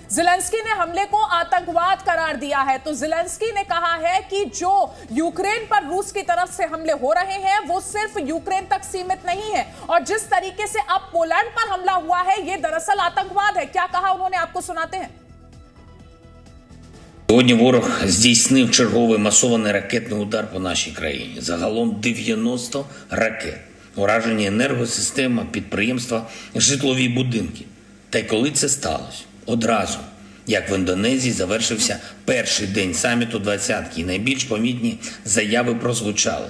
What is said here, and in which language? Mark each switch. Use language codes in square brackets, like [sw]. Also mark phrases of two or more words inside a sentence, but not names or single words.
[hi] ज़ेलेंस्की ने हमले को आतंकवाद करार दिया है। तो ज़ेलेंस्की ने कहा है कि जो यूक्रेन पर रूस की तरफ से हमले हो रहे हैं वो सिर्फ यूक्रेन तक सीमित नहीं है, और जिस तरीके से अब पोलैंड पर हमला हुआ है ये दरअसल आतंकवाद है। क्या कहा उन्होंने, आपको सुनाते हैं। [uk] Сьогодні ворог здійснив черговий масований ракетний удар по нашій країні. Загалом 90 ракет. Уражені енергосистема, підприємства, житлові будинки. Та й коли це сталося? Одразу, як в Індонезії завершився перший день саміту «двадцятки», і найбільш помітні заяви прозвучали.